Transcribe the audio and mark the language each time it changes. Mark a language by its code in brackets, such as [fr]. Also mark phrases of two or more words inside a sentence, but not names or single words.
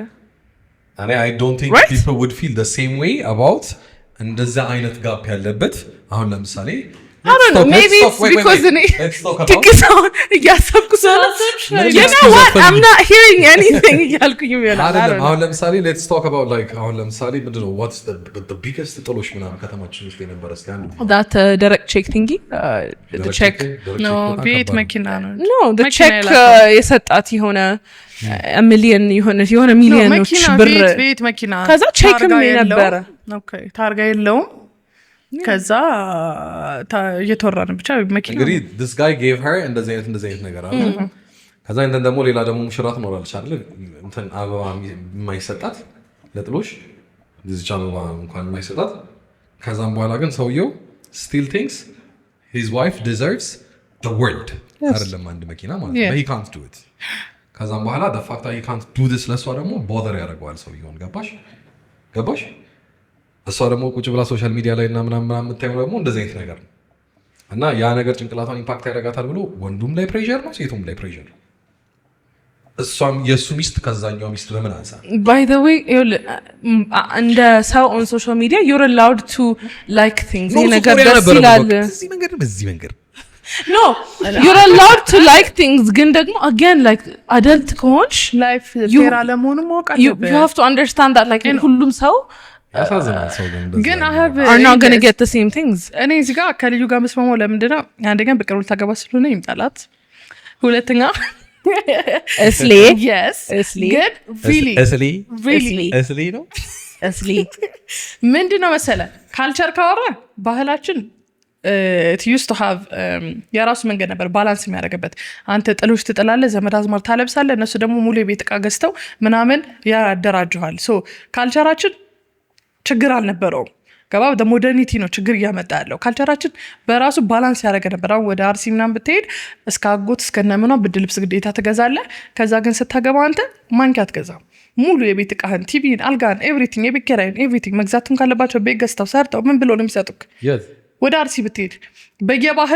[en] I don't think people would feel the same way about [am] እንደዛ አይነት ጋፕ ያለበት አሁን ለምሳሌ [en] I don't know, maybe it's because [am] ትክክል እያሰብኩ [en] I'm not hearing anything [am] እያልኩኝ ይሆናል። አሁን ለምሳሌ [en] let's talk about like [am] አሁን ለምሳሌ ምንድነው [en] what's the biggest [am] ጥሎሽ ምናምን ከተማችን ውስጥ የነበረ እስኪ አንዱ [en] that direct check thingy the check [am] no ቤት መኪና ነው no the check የሰጣት የሆነ ሚሊዮን የሆነ ሚሊዮኖች ብር ቤት መኪና ከዛ ቼክም ነበረ ኦኬ ታርጋ የለውም ከዛ እየተወራን ብቻ መኪና እንግዲህ [en] this guy gave her [am] እንደዚህ አይነት ነገር አለ። ከዛ እንትን ደግሞ ሌላ ደግሞ ሙሽራት ኖራለች አይደል እንትን አበባ የማይሰጣት ለጥሎሽ እዚህ አበባ እንኳን የማይሰጣት ከዛም በኋላ ግን ሰውየው [en] still thinks his wife deserves the world [am] አይደለም አንድ መኪና ማለት ነው [en] he can't do it [am] ከዛም በኋላ [en] the fact that he can't do this [am] ለሷ ደግሞ bother ያደርገዋል ሰውየውን ገባሽ እሷ ደግሞ ቁጭ ብላ [en] social media [am] ላይ እና ምናምን የምታየው ደግሞ እንደዚህ አይነት ነገር ነው እና ያ ነገር ጭንቅላቷን ኢምፓክት ያደርጋታል ብሎ ወንዱም ላይ ፕሬሸር ነው ሴቱም ላይ ፕሬሸር ነው እሷም የእሱ ሚስት ከዛኛው ሚስት ለምን አንሳ [en] by the way [am] እንደ ሰው [en] on social media you're allowed to like things [am] ይሄ ነገር ደስ ይላል በዚህ መንገድ [en] no you're allowed to like things [am] ግን ደግሞ [en] again like adult ከሆንሽ life fair [am] አለመሆኑ ማወቅ አለበት [en] you have to understand that like [am] ሁሉም ሰው ያሳዝናል ሰው [en] ግን I have are not going to get the same things [am] እኔ እዚህ ጋር ከልዩ ጋር መስማማው ለምንድነው አንደኛ በቅርቡ ታገባ ስለሆነ ይምጣላት ሁለተኛ እስሊ [en] yes good really [am] እስሊ ነው እስሊ ምንድነው መሰለ ካልቸር ካወራ ባህላችን [en] it used to have [am] የራሱ መንገድ ነበር ባላንስ የሚያደርግበት አንተ ጥሎሽ ትጥላለህ ዘመድ አዝማድ ታለብሳለህ እነሱ ደግሞ ሙሉ የቤት ዕቃ ገዝተው ምናምን ያደራጁሃል ሶ ካልቸራችን ችግር አልነበረውም ገባ በሞደርኒቲ ነው ችግር እያመጣ ያለው ካልቸራችን በራሱ ባላንስ ያደረገ ነበር አሁን ወደ አርሲ ምናምን ብትሄድ እስከ አጎት እስከ ነምኗ ብድ ልብስ ግዴታ ትገዛለህ ከዛ ግን ስታገባ አንተ ማንኪያ አትገዛም ሙሉ የቤት ዕቃህን ቲቪን አልጋን ኤቭሪቲንግ የቤት ኪራይን ኤቭሪቲንግ መግዛቱን ካለባቸው ቤት ገዝተው ሰርተው ምን ብሎ ነው የሚሰጡክ ወደ አርሲ ብትሄድ በየባህሉ